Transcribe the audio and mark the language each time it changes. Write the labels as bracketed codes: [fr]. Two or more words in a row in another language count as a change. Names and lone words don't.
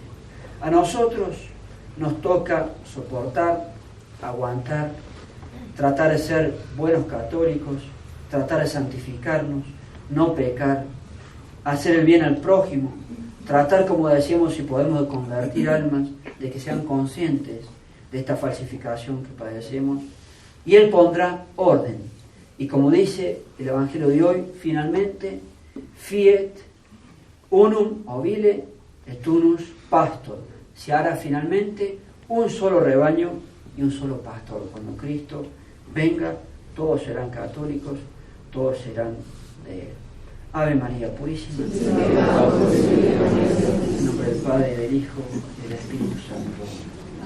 [es] A nosotros nos toca soportar, aguantar, tratar de ser buenos católicos, tratar de santificarnos, no pecar, hacer el bien al prójimo, tratar, como decíamos, si podemos, de convertir almas, de que sean conscientes de esta falsificación que padecemos, y Él pondrá orden. Y como dice el Evangelio de hoy, finalmente, [la] fiet unum ovile et unus pastor. [es] Se hará finalmente un solo rebaño y un solo pastor. Cuando Cristo venga, todos serán católicos, todos serán de Él. Ave María Purísima. En nombre del Padre, y del Hijo, y del Espíritu Santo.